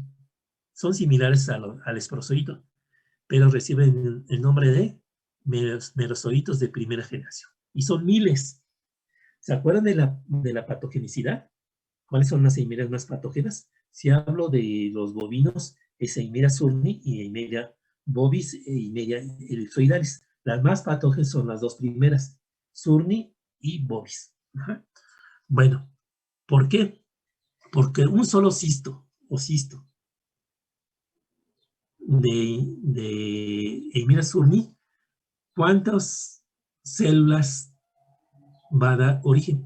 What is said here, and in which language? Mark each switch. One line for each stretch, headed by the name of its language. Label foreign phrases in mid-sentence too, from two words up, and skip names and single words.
Spanish: Son similares al esprozoito, pero reciben el nombre de merozoitos de primera generación. Y son miles. ¿Se acuerdan de la patogenicidad? ¿Cuáles son las eimerias más patógenas? Si hablo de los bovinos, es Eimeria surni y Eimeria bovis e Eimeria ellipsoidalis. Las más patógenas son las dos primeras, surni y bovis. Ajá. Bueno, ¿por qué? Porque un solo cisto o cisto de Eimeria surni, ¿cuántas células va a dar origen?